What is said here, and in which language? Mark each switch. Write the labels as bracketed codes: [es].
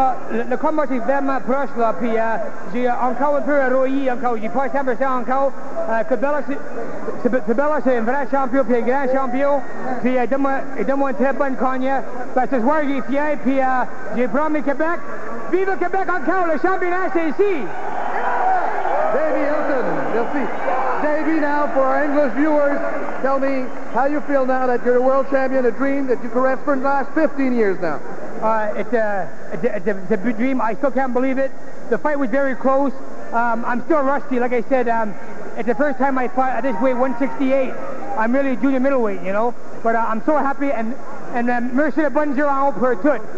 [fr] Le combat est vraiment proche, là, puis j'ai encore un peu rouillé encore. J'ai pas 100% encore. Tobella, c'est un vrai champion, puis un grand champion. Puis il donne-moi une très bonne cognée. Ce soir, j'ai fier, puis j'ai promis Québec. Vive le Québec encore, le championnat, c'est ici. Davey Hilton, merci. [en] Davey, now, for our English viewers, tell me how you feel now that you're a world champion, a dream that you caressed for the last 15 years now. It's a big dream. I still can't believe it. The fight was very close. I'm still rusty. Like I said, it's the first time I fought at this weight, 168. I'm really a junior middleweight, you know. But I'm so happy, and [fr] merci le bon Dieu en haut pour tout.